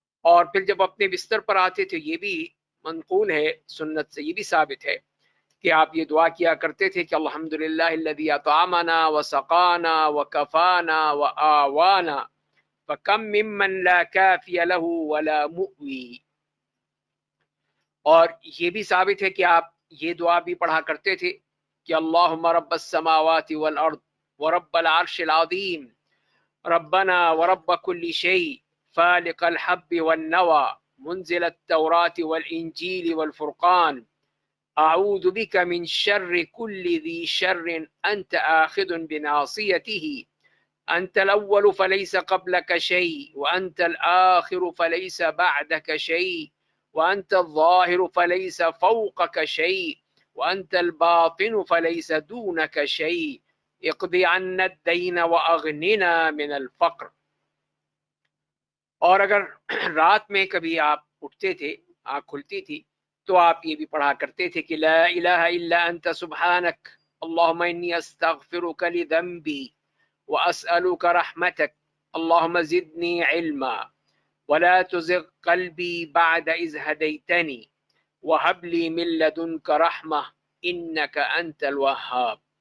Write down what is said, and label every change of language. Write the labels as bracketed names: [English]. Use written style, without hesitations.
[Urdu] اور پھر جب اپنے بستر پر آتے تھے یہ بھی منقول ہے سنت سے، یہ بھی ثابت ہے کہ آپ یہ دعا کیا کرتے تھے کہ [Arabic] الحمدللہ الذی اطعمنا وسقانا وکفانا وآوانا فکم ممن لا کافی له ولا مؤوی. [Urdu] اور یہ بھی ثابت ہے کہ آپ یہ دعا بھی پڑھا کرتے تھے کہ [Arabic] اللہم رب السماوات والارض ورب العرش العظیم ربنا ورب كل شيء فالق الحب والنوى منزل التوراة والإنجيل والفرقان أعوذ بك من شر كل ذي شر أنت آخذ بناصيته أنت الأول فليس قبلك شيء وأنت الآخر فليس بعدك شيء وأنت الظاهر فليس فوقك شيء وأنت الباطن فليس دونك شيء اقض عنا الدين واغننا من الفقر. [Urdu] اور اگر رات میں کبھی آپ اٹھتے تھے آنکھ کھلتی تھی تو آپ یہ بھی پڑھا کرتے تھے کہ [Arabic] لا الہ الا انت سبحانک اللہم انی استغفرک لذنبی واسألک رحمتک اللہم زدنی علما ولا تزغ قلبی بعد اذ ہدیتنی وہب لی من لدنک رحمہ انک انت الوہاب.